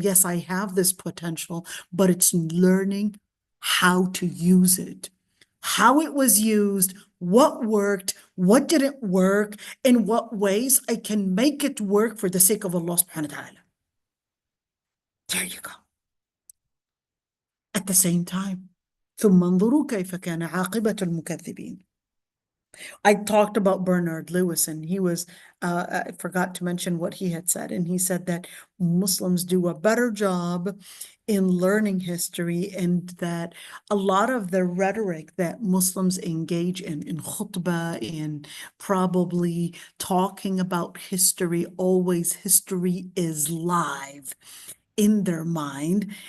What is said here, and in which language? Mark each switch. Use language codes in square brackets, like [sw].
[en] Yes, I have this potential, but it's learning how to use it, how it was used, what worked, what didn't work, in what ways I can make it work for the sake of Allah subhanahu wa ta'ala. There you go. At the same time, [ar] ثم انظروا كيف كان عاقبة المكذبين. [en] I talked about Bernard Lewis, and he was, I forgot to mention what he had said. And he said that Muslims do a better job in learning history, and that a lot of the rhetoric that Muslims engage in khutbah, in probably talking about history, always history is live in their mind.